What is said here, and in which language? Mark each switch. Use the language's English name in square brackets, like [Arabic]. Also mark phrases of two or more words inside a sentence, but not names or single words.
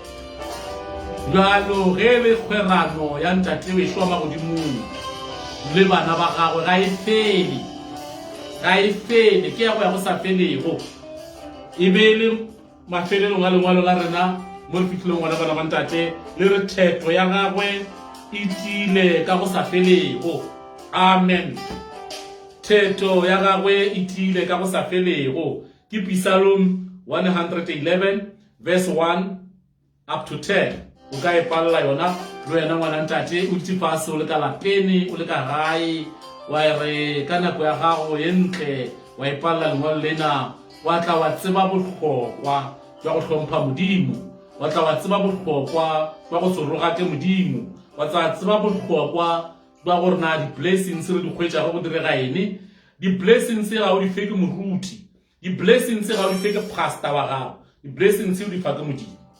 [Northern Sotho] jalo ge le kgwerano ya ntate wešo wa magodimong le bana ba gagwe ga e fele ke ya go ya go sa felego e be le mafelelong a lengwalo la rena mo re fitlhileng ngwana bana ba ntate le re thetho ya gagwe e tile ka go sa felego amen thetho ya gagwe e tile ka go sa felego ke [English] Psalm 111 verse 1 up to 10 [Northern Sotho] o ka e palela yona le wena ngwana ntate o ditse fase o le ka lapene o le ka gae wa re ka nako ya gago ye ntle wa e palela lengwalo lena wa tla wa tseba bohlokwa jwa go hlompha Modimo wa tla wa tseba bohlokwa jwa go se rogake Modimo wa tla tseba bohlokwa jwa gore na di-blessings re di hwetšago go direga ene di-blessings ga o di fe ke moruti di-blessings ga o di fe ke pastor wa gago di-blessings o di fa ke Modimo